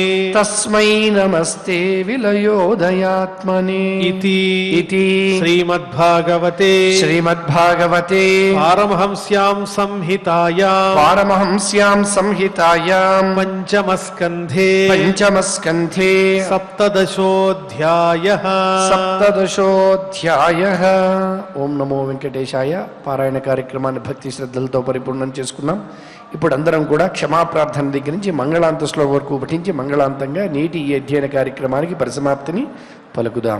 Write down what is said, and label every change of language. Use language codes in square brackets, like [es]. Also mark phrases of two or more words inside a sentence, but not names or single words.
[sa] तस्मै नमस्ते विलयोदयात्मने इति श्रीमद्भागवते श्रीमद्भागवते पारमहंस्यां संहितायां पारमहंस्यां संहितायां पञ्चमस्कन्धे पञ्चमस्कन्धे सप्तदशोऽध्यायः సప్తదశోధ్యాయః. ఓం నమో వెంకటేశాయ. [te] పారాయణ కార్యక్రమాన్ని భక్తి శ్రద్ధలతో పరిపూర్ణం చేసుకున్నాం. ఇప్పుడు అందరం కూడా క్షమాప్రార్థన దగ్గర నుంచి మంగళాంత శ్లోకం వరకు పఠించి మంగళాంతంగా నేటి ఈ అధ్యయన కార్యక్రమానికి పరిసమాప్తిని పలుకుదాం.